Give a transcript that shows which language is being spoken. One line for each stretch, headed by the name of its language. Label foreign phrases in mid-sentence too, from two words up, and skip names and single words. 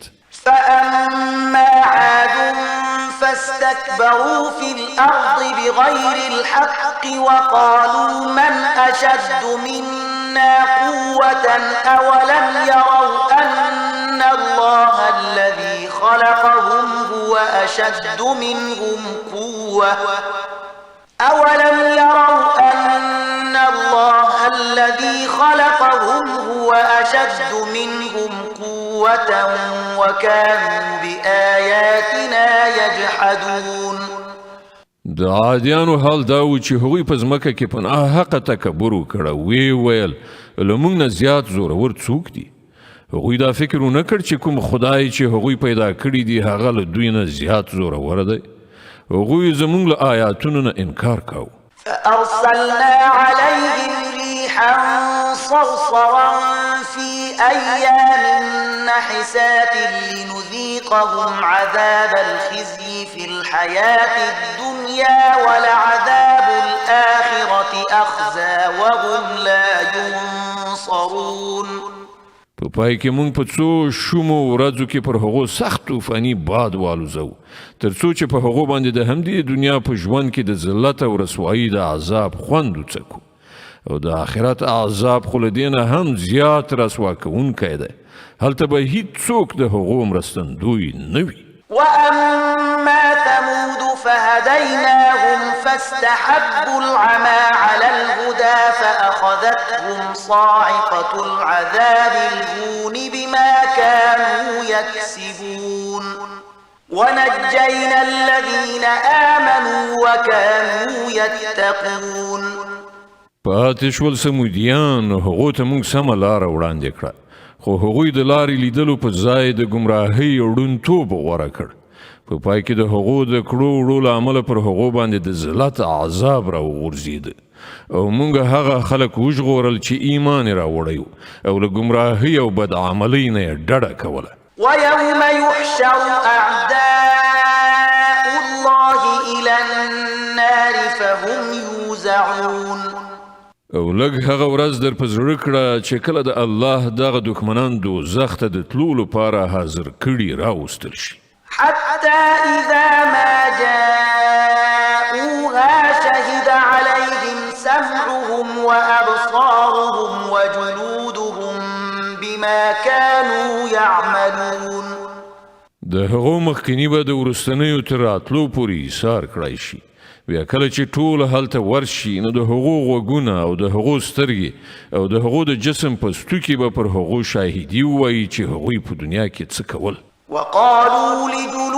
Arabic: فأما عاد فاستكبروا في الأرض بغير الحق وقالوا من أشد منا قوة أولم يروا أن الله الذي خلقهم هو أشد منهم قوة أولم يروا أن الله الذي خلقهم هو أشد منهم قوة وكانوا بآياتنا يجحدون.
Pashto: د عادیانو حال دا و چې هغوی په ځمکه کې په ناحقه تکبر وکړه. ویې ویل له موږ نه زیات زورور څوک دي؟ هغوی دا فکر ونه کړ چې کوم خدای چې هغوی پیدا کړي دي هغه له دوی نه زیات زورور دی. هغوی زموږ له آیاتونو نه انکار کاوه.
Arabic: فأرسلنا عليهم ريحا صرصرا في أيام نحسات لنذيقهم عذاب الخزي في الحياة الدنيا ولعذاب الآخرة أخزى وهم لا ينصرون.
Pashto: په پای کې موږ په څو شومو ورځو کې پر هغو سخت طوفاني باد والوزو تر څو چې په هغو باندې د همدې دنیا په ژوند کې د ذلت او رسوایي د عذاب خوند وڅکو او د آخرت عذاب خو له دې نه هم زیات رسوا کوونکی دی. هلته به هیڅوک د هغو مرستندوی نه وي.
Arabic: وأما ثمود فهديناهم فاستحبوا العمى على الهدى فأخذتهم صاعقة العذاب الهون بما كانوا يكسبون ونجينا الذين آمنوا وكانوا يتقون.
Pashto: پاتې شول سمودیان هغو ته موږ سمه لاره وړاندې کړه خو هغوی د لارې لیدلو په ځای د ګمراهۍ ړوندتوب غوره کړ. په پای کې د هغو د کړو وړو له امله پر هغو باندې د ذلت عذاب راوغورځېده او موږ هغه خلک وژغورل چې ایمان یې راوړی او له ګمراهۍ او بدعملۍ نه یې ډډه کوله.
Arabic: ويوم يحشر أعداء الله إلى النار فهم يوزعون.
Pashto: او لږ هغه ورځ در په زړه کړه چې کله د الله دغه دښمنان دوزخ ته د تلو لپاره حاضر کړي راوستل شي.
Arabic: حتى إذا ما جاءوها شهد عليهم سمعهم وأبصارهم وجلودهم بما كانوا يعملون.
Pashto: د هغو مخکینی به د وروستنیو تر راتلو پورې ایثار کړی شي. بیا کله چې ټول هلته ورشي نو د هغو غوږونه او د هغو سترګې او د هغو د جسم په ستوکي به پر هغو شاهدي ووایي چې هغوی په دنیا کې څه کول.